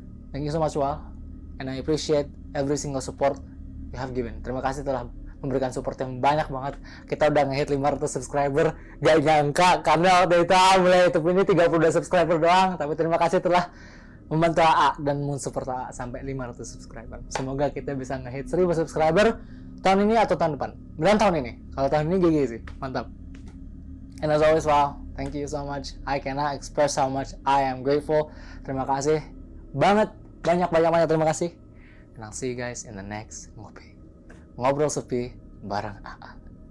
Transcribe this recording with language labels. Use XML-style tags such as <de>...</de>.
<en>Thank you so much and I appreciate every single support you have given.</en> <id>Terima kasih telah memberikan support yang banyak banget. Kita udah nge-hit 500 subscriber. Gak nyangka karena waktu itu mulai YouTube ini 32 subscriber doang. Tapi terima kasih telah membantu AA dan mensupport AA sampai 500 subscriber. Semoga kita bisa nge-hit 1000 subscriber tahun ini atau tahun depan. Beneran tahun ini. Kalau tahun ini GG sih. Mantap.</id> <en>And as always, thank you so much. I cannot express how much I am grateful.</en> <id>Terima kasih banget. Banyak terima kasih.</id> <en>And I'll see you guys in the next</en> <id>ngobrol sepi bareng AA.</id>